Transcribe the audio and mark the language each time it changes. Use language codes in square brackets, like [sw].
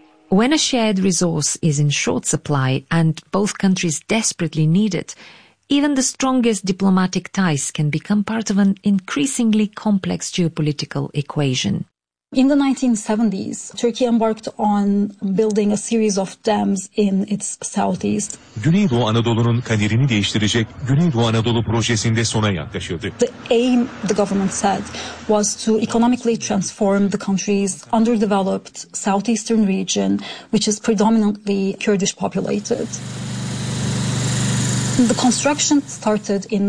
[en] When a shared resource is in short supply and both countries desperately need it, even the strongest diplomatic ties can become part of an increasingly complex geopolitical equation. In the 1970s, Turkey embarked on building a series of dams in its southeast. [tr] Güneydoğu Anadolu'nun kaderini değiştirecek Güneydoğu Anadolu projesinde sona yaklaşıldı. [en] The aim, the government said, was to economically transform the country's underdeveloped southeastern region, which is predominantly Kurdish populated. The construction started in